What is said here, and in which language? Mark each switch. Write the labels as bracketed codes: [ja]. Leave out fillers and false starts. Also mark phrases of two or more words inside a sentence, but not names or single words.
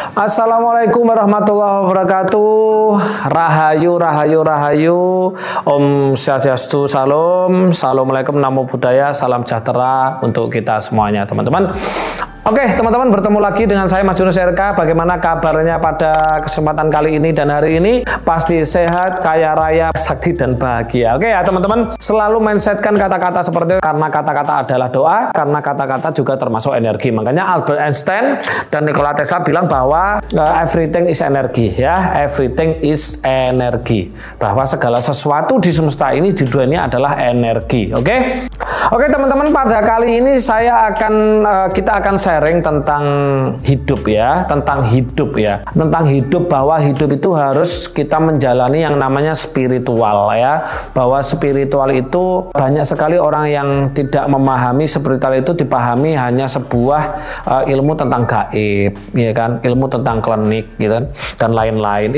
[ar] Assalamualaikum warahmatullahi wabarakatuh. [id] Rahayu, rahayu, rahayu. [sa] Om Swastiastu, [id] salam. [ar] Assalamualaikum, [pi] namo buddhaya, [id] salam sejahtera untuk kita semuanya, teman-teman. Oke, teman-teman, bertemu lagi dengan saya Mas Yunus RK. Bagaimana kabarnya pada kesempatan kali ini dan hari ini? Pasti sehat, kaya raya, sakti dan bahagia. Oke ya, teman-teman, selalu mindsetkan kata-kata seperti itu karena kata-kata adalah doa, karena kata-kata juga termasuk energi. Makanya Albert Einstein dan Nikola Tesla bilang bahwa [en] everything is energy, [id] ya, [en] everything is energy. [id] Bahwa segala sesuatu di semesta ini, di dunia ini adalah energi. Oke? Oke, teman-teman, pada kali ini kita akan sharing tentang hidup ya, tentang hidup bahwa hidup itu harus kita menjalani yang namanya spiritual ya, bahwa spiritual itu banyak sekali orang yang tidak memahami spiritual itu dipahami hanya sebuah ilmu tentang gaib, ya kan, ilmu tentang klinik gitu kan, dan lain-lain.